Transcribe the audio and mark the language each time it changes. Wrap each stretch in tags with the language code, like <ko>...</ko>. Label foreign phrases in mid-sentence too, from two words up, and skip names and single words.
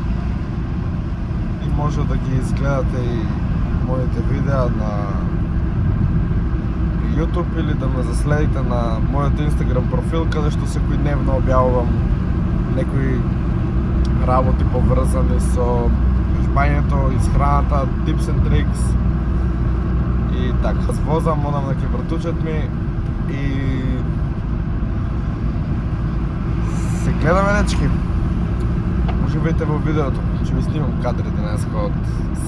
<mk>И може да ги изгледате и моите видеа на YouTube или да ме заследите на мојот Instagram профил, каде што секој дневно објавувам некои работи поврзани со жбањето, исхраната,</mk> <en>tips and tricks</en> <mk>и така. Возам, одам на ќе братучет ми и се гледаме, дечки. Уживајте во видеото, ќе ви снимам кадри денеска од се.</mk>